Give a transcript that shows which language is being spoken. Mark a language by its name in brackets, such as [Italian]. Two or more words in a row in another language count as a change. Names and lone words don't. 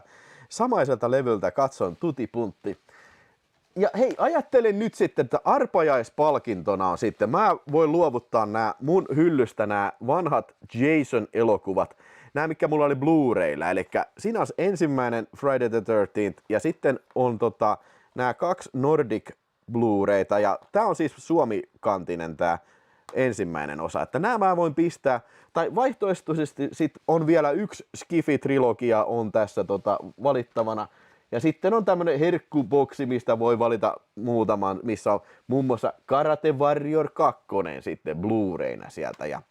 [Finnish] Samaiselta levyltä katson Tuti Puntti. Ja hei, ajattelen nyt sitten, että arpajaispalkintona on sitten, mä voin luovuttaa nämä mun hyllystä nämä vanhat Jason-elokuvat, nämä mikä mulla oli Blu-raylla, eli siinä on ensimmäinen Friday the 13th ja sitten on nämä 2 Nordic Blu-rayta ja tää on siis suomikantinen tää ensimmäinen osa, että nämä mä voin pistää, tai vaihtoehtoisesti sit on vielä 1 Skifi-trilogia on tässä valittavana. Ja sitten on tämmönen herkkuboksi, mistä voi valita muutaman, missä on muun muassa Karate Warrior 2 sitten Blu-rayna sieltä.